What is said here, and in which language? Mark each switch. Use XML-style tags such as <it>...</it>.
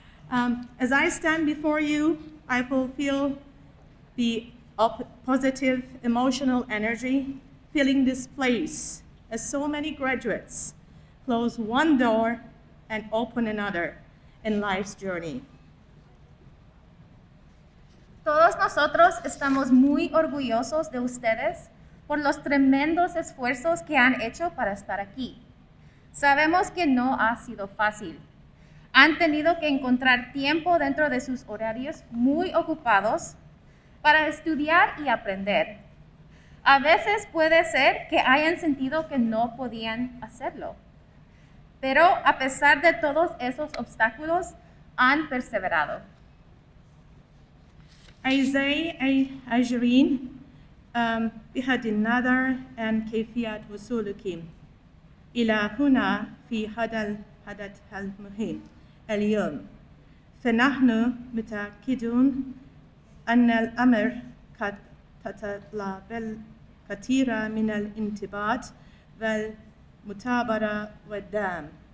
<en>As I stand before you, I fulfill the positive emotional energy filling this place as so many graduates close one door and open another in life's journey.</en> <es>Todos nosotros estamos muy orgullosos de ustedes por los tremendos esfuerzos que han hecho para estar aquí. Sabemos que no ha sido fácil. Han tenido que encontrar tiempo dentro de sus horarios muy ocupados para estudiar y aprender. A veces puede ser que hayan sentido que no podían hacerlo, pero a pesar de todos esos obstáculos, han perseverado.</es> <ar>أعزائي أجرين بحد النظر عن كيفية وصولكم إلى هنا في هذا الحدث المهم اليوم، فنحن متأكدون أن الأمر قد تتطلب الكثير من الانضباط والمثابرة والدعم</ar>